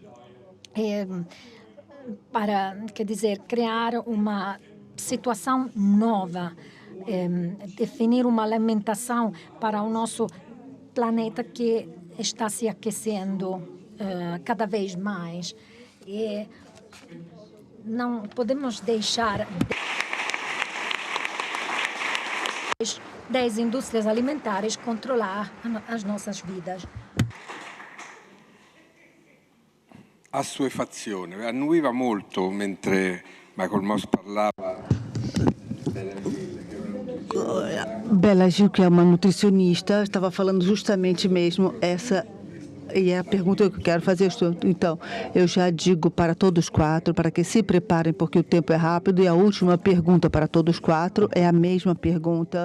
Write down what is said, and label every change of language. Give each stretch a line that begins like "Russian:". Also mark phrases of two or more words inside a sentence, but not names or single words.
Portuguese: Para, quer dizer, criar uma situação nova, definir uma alimentação para o nosso planeta que está se aquecendo cada vez mais. E não podemos deixar das indústrias alimentares controlar as nossas vidas.
Italian: Assuefazione. Annuiva molto mentre Michael Moss parlava.
Portuguese: Bela Gil, que é uma nutricionista, estava falando justamente mesmo essa. E é a pergunta que eu quero fazer. Então, eu já digo para todos quatro, para que se preparem, porque o tempo é rápido. E a última pergunta para todos quatro é a mesma pergunta.